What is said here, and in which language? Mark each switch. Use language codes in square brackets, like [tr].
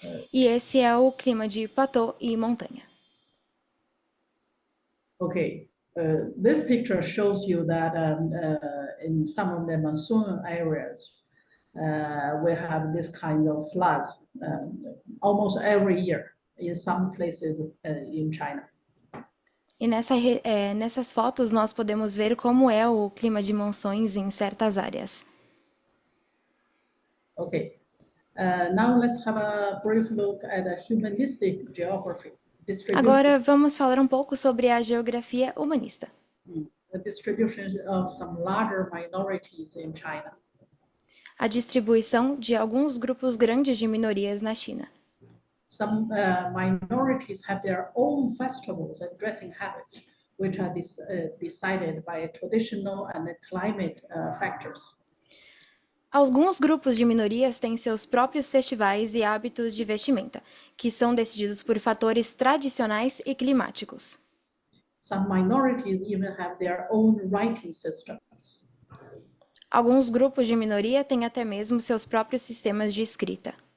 [pt] E esse é o clima de platô e montanha. [en] Okay, this picture shows you that in some of the monsoon areas, we have this kind of floods almost every year in some places in China. [pt] E nessas fotos nós podemos ver como é o clima de monções em certas áreas. [en] Okay, now let's have a brief look at the humanistic geography. [pt] Agora vamos falar um pouco sobre a geografia humanista. [en] The distribution of some larger minorities in China. [pt] A distribuição de alguns grupos grandes de minorias na China. [en] Some minorities have their own festivals and dressing habits, which are decided by traditional and climate factors. [pt] Alguns grupos de minorias têm seus próprios festivais e hábitos de vestimenta, que são decididos por fatores tradicionais e climáticos. [en] Some minorities even have their own writing systems. [pt] Alguns grupos de minoria têm até mesmo seus próprios sistemas de escrita.